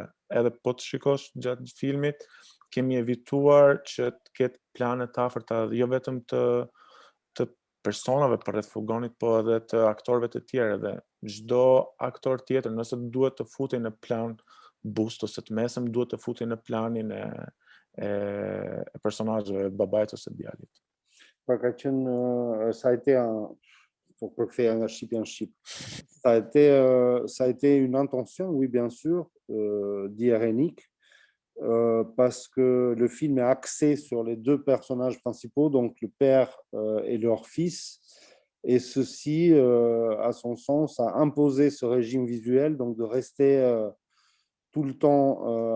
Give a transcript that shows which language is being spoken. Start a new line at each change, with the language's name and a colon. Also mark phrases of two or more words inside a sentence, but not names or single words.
Albanian: Edhe po të shikosh gjatë filmit, kemi evituar që të ketë plane të afërta, jo vetëm të personave përreth furgonit, po edhe të aktorëve të tjerë. Dhe çdo aktor tjetër, nëse duhet të futej në plan boost ose të mesëm, duhet të futej në planin e personazheve, babait ose djalit. Pra ka qenë,
French: ça a été pour
Albanian: përktheja nga shqipja në shqip.
French: Ça a été une intention, oui, bien sûr, dit Erenik, parce que le film est axé sur les deux personnages principaux, donc le père et leur fils, et ceci, à son sens, a imposé ce régime visuel, donc de rester tout le temps